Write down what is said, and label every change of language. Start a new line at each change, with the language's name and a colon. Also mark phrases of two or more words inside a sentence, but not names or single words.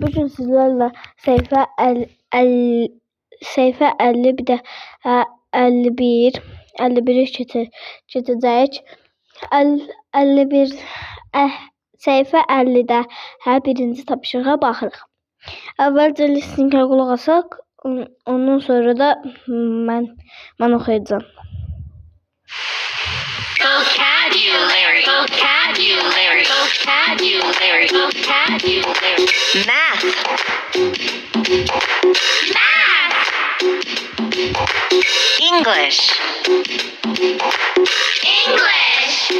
Azerbaijani: Bugün sizlerle sayfa 50 bir de 51'i keçəcəyik. 51 sayfa 50'də hər birinci tapşırığa baxırıq. Əvvəlcə listeningə qulaq asaq, ondan sonra da mən oxuyacağam.
English: Vocabulary, vocabulary, vocabulary, vocabulary. Math. Math. English. English.